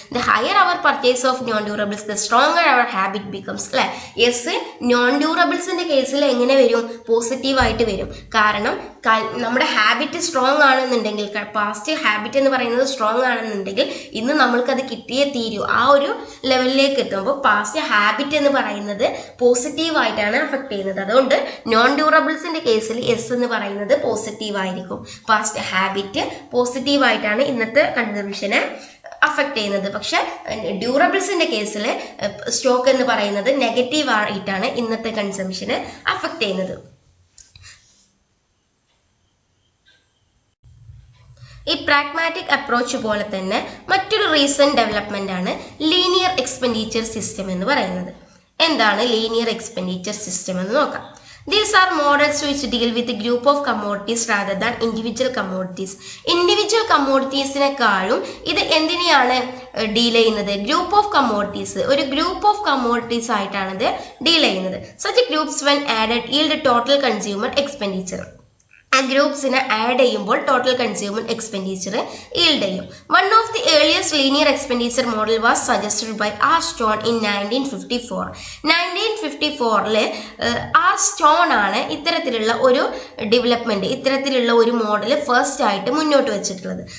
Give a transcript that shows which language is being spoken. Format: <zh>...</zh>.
<en>The higher our purchase of non-durables, the stronger our habit becomes.</en> <ml>അല്ലെ, S non ഡ്യൂറബിൾസിന്റെ കേസിൽ എങ്ങനെ വരും? Positive ആയിട്ട് വരും. കാരണം നമ്മുടെ ഹാബിറ്റ് സ്ട്രോങ് ആണെന്നുണ്ടെങ്കിൽ, പാസ്റ്റ് ഹാബിറ്റ് എന്ന് പറയുന്നത് സ്ട്രോങ് ആണെന്നുണ്ടെങ്കിൽ ഇന്ന് നമ്മൾക്കത് കിട്ടിയേ തീരൂ. ആ ഒരു ലെവലിലേക്ക് എത്തുമ്പോൾ പാസ്റ്റ് ഹാബിറ്റ് എന്ന് പറയുന്നത് പോസിറ്റീവ് ആയിട്ടാണ് അഫക്ട് ചെയ്യുന്നത്. അതുകൊണ്ട് നോൺ ഡ്യൂറബിൾസിന്റെ കേസിൽ എസ് എന്ന് പറയുന്നത് പോസിറ്റീവ് ആയിരിക്കും. പാസ്റ്റ് ഹാബിറ്റ് പോസിറ്റീവ് ആയിട്ടാണ് ഇന്നത്തെ കൺസംഷനെ അഫക്ട് ചെയ്യുന്നത്. പക്ഷെ ഡ്യൂറബിൾസിന്റെ കേസിൽ സ്റ്റോക്ക് എന്ന് പറയുന്നത് നെഗറ്റീവ് ആയിട്ടാണ് ഇന്നത്തെ കൺസംഷനെ അഫക്ട് ചെയ്യുന്നത്. ഈ പ്രാഗ്മാറ്റിക് അപ്രോച്ച് പോലെ തന്നെ മറ്റൊരു റീസെന്റ് ഡെവലപ്മെന്റ് ആണ് ലീനിയർ എക്സ്പെൻഡിച്ചർ സിസ്റ്റം എന്ന് പറയുന്നത്. എന്താണ് ലീനിയർ എക്സ്പെൻഡിച്ചർ സിസ്റ്റം എന്ന് നോക്കാം.</ml> <en>These are models which deal with a group of commodities rather than individual commodities.</en> <ml>Individual commoditiesനെക്കാളും ഇത് എന്തിനെയാണ് ഡീൽ ചെയ്യുന്നത്? ഗ്രൂപ്പ് ഓഫ് കമ്മോഡിറ്റീസ്, ഒരു ഗ്രൂപ്പ് ഓഫ് കമ്മോഡിറ്റീസ് ആയിട്ടാണ് ഇത് ഡീൽ ചെയ്യുന്നത്.</ml> <en>Such groups when added yield total consumer expenditure.</en> <ml>ആ ഗ്രൂപ്പ്സിനെ add ചെയ്യുമ്പോൾ total consumer expenditure yield ചെയ്യും.</ml> <en>One of the earliest linear expenditure model was suggested by R Stone in 1954.</en> <ml>1954 R stone ആണ് ഇത്തരത്തിലുള്ള ഒരു development, ഇത്തരത്തിലുള്ള ഒരു മോഡൽ ഫസ്റ്റ് ആയിട്ട് മുന്നോട്ട് വെച്ചിട്ടുള്ളത്.</ml>